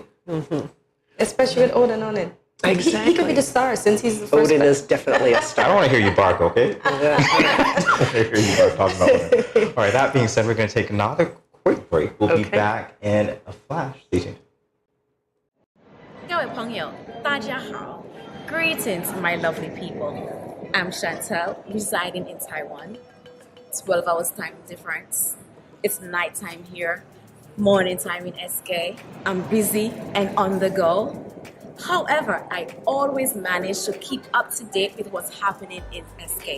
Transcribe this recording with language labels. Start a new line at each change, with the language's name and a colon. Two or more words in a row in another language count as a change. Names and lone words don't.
English: Especially with Odin on it. Exactly. He could be the star since he's the first Odin is definitely a star. I don't want to hear you bark, okay? I want to hear you bark talking about Odin. All right, that being said, we're going to take another quick break. We'll be back in a flash. Stay tuned.
Chinese: 各位朋友，大家好.
English: Greetings, my lovely people. I'm Chantel, residing in Taiwan. 12 hours time difference. It's nighttime here, morning time in SK. I'm busy and on the go. However, I always manage to keep up to date with what's happening in SK.